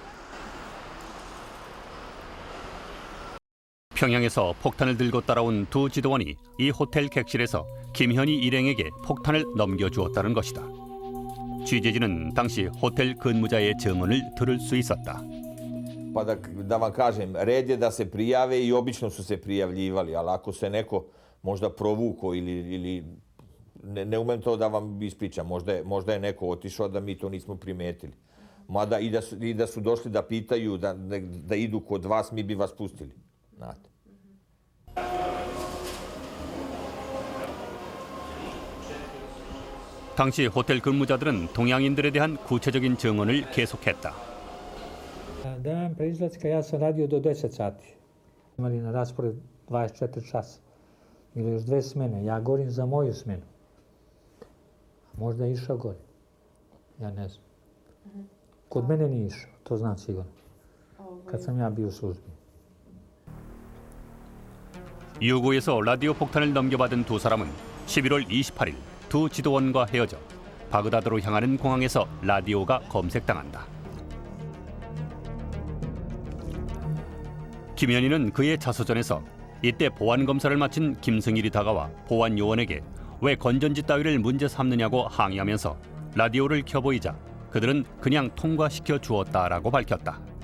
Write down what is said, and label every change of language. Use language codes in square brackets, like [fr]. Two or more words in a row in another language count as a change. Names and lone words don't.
[ko] 평양에서 폭탄을 들고 따라온 두 지도원이 이 호텔 객실에서 김현희 일행에게 폭탄을 넘겨주었다는 것이다. 취재진은 당시 호텔 근무자의 증언을 들을 수 있었다. [sr] Pa da vam kažem, red je da se prijave i obično su se prijavljivali, ali ako se neko možda provuko ili ne umem to da vam ispričam, možda je neko otišao da mi to nismo primetili. Mada i da su došli da pitaju, da idu kod vas, mi bi vas pustili. Znate. [ko] 당시 호텔 근무자들은 동양인들에 대한 구체적인 증언을 계속했다. [sr] Dan pre izlaska ja sam radio do 10 sati. Imali na raspored 24 časa. Ili još 2 smene. Ja govorim za moju smenu. Možda je išao gore. Ja ne znam. Kod mene nije išao, to znam sigurno. Kad sam ja bio u službi. [ko] 유구에서 라디오 폭탄을 넘겨받은 두 사람은 11월 28일 두 지도원과 헤어져 바그다드로 향하는 공항에서 라디오가 검색당한다. 김현희는 그의 자서전에서 이때 보안검사를 마친 김승일이 다가와 보안 요원에게 왜 건전지 따위를 문제 삼느냐고 항의하면서 라디오를 켜보이자 그들은 그냥 통과시켜 주었다라고 밝혔다.